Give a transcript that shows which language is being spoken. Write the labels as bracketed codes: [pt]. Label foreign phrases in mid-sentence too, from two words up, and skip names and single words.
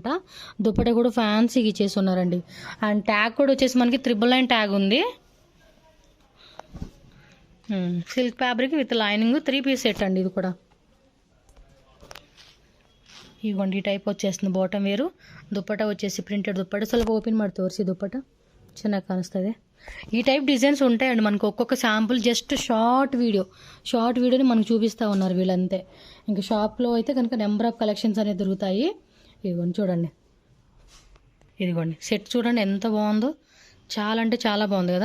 [te] దుప్పట కూడా ఫ్యాన్సీగా ఇచ్చేసి ఉన్నారండి. [en] and tag [te] కూడా వచ్చేసి మనకి 999 ట్యాగ్ ఉంది. [en] silk fabric with lining 3 piece set [te] అండి. ఇది కూడా ఇవ్వండి, ఈ టైప్ వచ్చేస్తుంది. బాటమ్ వేరు, దుప్పట వచ్చేసి ప్రింటెడ్ దుప్పట. [kn] ಸ್ವಲ್ಪ ఓపెన్ ಮಾಡಿ ತೋರಿಸಿ దుప్పట ಚೆನ್ನಾಗಿ ಕಾಣಿಸ್ತದೆ. [te] ఈ [en] type designs [te] ఉంటాయండి మనకు. ఒక్కొక్క శాంపుల్ [en] just short video [te] మనకు చూపిస్తూ ఉన్నారు వీళ్ళంతే. ఇంకా షాప్లో అయితే కనుక [en] number of collections [te] అనేది దొరుకుతాయి. ఇదిగోండి చూడండి, ఇదిగోండి సెట్ చూడండి ఎంత బాగుందో, చాలా అంటే చాలా బాగుంది కదా.